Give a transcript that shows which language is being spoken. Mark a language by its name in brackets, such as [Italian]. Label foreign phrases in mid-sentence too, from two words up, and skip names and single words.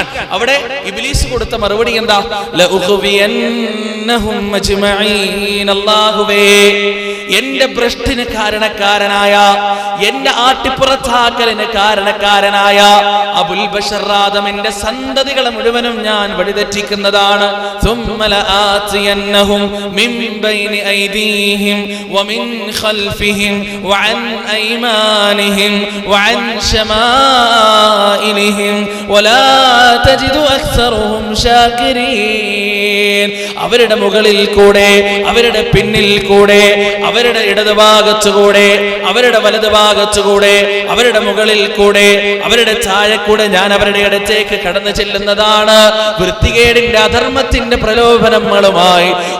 [Malayalam] അവിടെ ഇബ്ലീസ് കൊടുത്ത മറുപടി എന്താ? [Arabic] لأغوينهم أجمعين. [Malayalam] അല്ലാഹുവേ, എന്റെ ഭ്രഷ്ടിന് കാരണക്കാരനായ, എന്റെ ആട്ടിപ്പുറത്താക്കലിന് കാരണക്കാരനായ അബുൽ ബശർ ആദമിന്റെ സന്തതികളെ മുഴുവനും ഞാൻ വഴിതെറ്റിക്കുന്നതാണ്. [Arabic] ثم لآتينهم من بين أيديهم ومن خلفهم وعن أيمانهم وعن شمائلهم ولا تجد أكثرهم شاكرين. [Malayalam] അവരുടെ മുകളിൽ കൂടെ, അവരുടെ പിന്നിൽ കൂടെ, അവരുടെ ഇടതുഭാഗത്തുകൂടെ, അവരുടെ വലതുഭാഗത്തുകൂടെ, അവരുടെ മുകളിൽ കൂടെ, അവരുടെ താഴെ കൂടെ ഞാൻ അവരുടെ അടുത്തേക്ക് കടന്നു ചെല്ലുന്നതാണ്. വൃത്തികേടിന്റെ അധർമ്മത്തിന്റെ പ്രലോഭനങ്ങളുമായി.